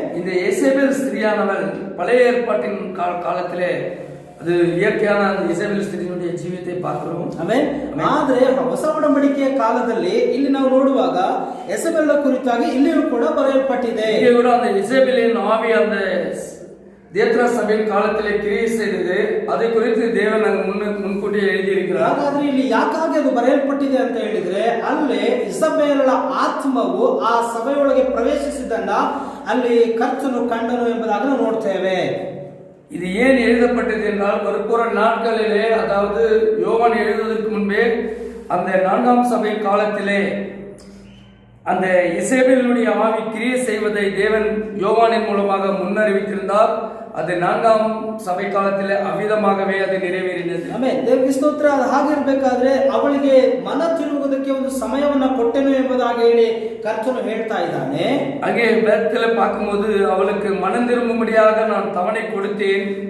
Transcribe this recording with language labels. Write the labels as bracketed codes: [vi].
[ta] இந்த இசபெல் ஸ்திரியானவள் பழைய ஏற்பாட்டின் காலத்திலே அது இயற்கையான இசபೆಲ್ [kn] ಸ್ತ್ರೀಯ ಜೀವಿತೆ [ta] பார்க்கிறோம். [kn] ಆಮೆನ್. ಆದರೆ ಹೊಸ ಒಡಂಬಡಿಕೆಯ ಕಾಲದಲ್ಲಿ ಇಲ್ಲಿ ನಾವು ನೋಡುವಾಗ ಇಸಬೆಲ್ ಕುರಿತಾಗಿ ಇಲ್ಲಿಯೂ ಕೂಡ ಬರೆಯಲ್ಪಟ್ಟಿದೆ. [ta] இங்கே கூட அந்த இசபெலின் ஆவி அந்த தேத்ரா சபையின் காலத்திலே கிரியை செய்தது. அதை குறித்து தேவன் முன்கூட்டியே எழுதியிருக்கிறார். [kn] ಹಾಗಾದ್ರೆ ಇಲ್ಲಿ ಯಾಕಾಗಿ ಅದು ಬರೆಯಲ್ಪಟ್ಟಿದೆ ಅಂತ ಹೇಳಿದ್ರೆ, ಅಲ್ಲಿ ಇಸಬೆಲಳ ಆತ್ಮವು ಆ ಸಭೆಯೊಳಗೆ ಪ್ರವೇಶಿಸಿದನ್ನ ಅಲ್ಲಿ ಕರ್ತನು ಕಂಡನು ಎಂಬುದಾಗಿ ನಾವು ನೋಡ್ತೇವೆ. [ta] இது ஏன் எழுதப்பட்டது என்றால் வருகிற நாட்களிலே, அதாவது யோவான் எழுதுவதற்கு முன்பே அந்த 4ஆம் சபை காலத்திலே அந்த இசபெலினுடைய ஆவி கிரியை செய்வதை தேவன் யோவானின் மூலமாக முன்னறிவித்திருந்தார். அது 4ஆம் சபை காலத்திலே அவ்விதமாகவே அது நிறைவேறினது. [kn] ಆಮೆನ್. ದೇವರಿಗೆ ಸ್ತೋತ್ರ. ಅದು ಹಾಗಿರಬೇಕಾದ್ರೆ ಅವಳಿಗೆ ಮನ ತಿರುಗುವುದಕ್ಕೆ ಒಂದು ಸಮಯವನ್ನ ಕೊಟ್ಟೆನು ಎಂಬುದಾಗಿ ಹೇಳಿ ಕರ್ತನು ಹೇಳ್ತಾ ಇದ್ದಾನೆ. [ta] அங்கே வேதத்திலே பார்க்கும்போது அவளுக்கு மனம் திரும்பும்படியாக நான் தவணை கொடுத்தேன்